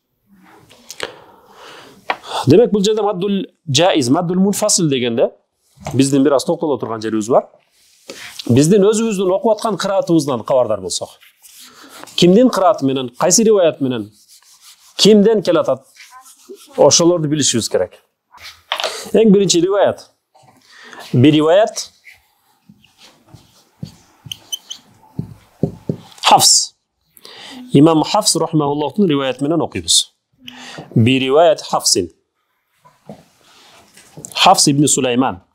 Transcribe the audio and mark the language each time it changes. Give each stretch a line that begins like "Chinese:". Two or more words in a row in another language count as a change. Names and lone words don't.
Kyrgyz: Демек бул жерде
Arabic: المد الجائز, المد المنفصل
Kyrgyz: дегенде биздин бир аз токтоло турган жерибиз бар. Биздин өзүбүздүн окуп аткан кыраатыбыздан кабардар болсок. Кимдин кырааты менен, кайсы риваят менен, кимден келатат? Ошолорду билишибиз керек. Эң биринчи риваят. Бир риваят Хафс. Имам Хафс рахмахуллахтын риваят менен окуйбуз. Бир риваят Хафсин. Хафс ибн Сулайман.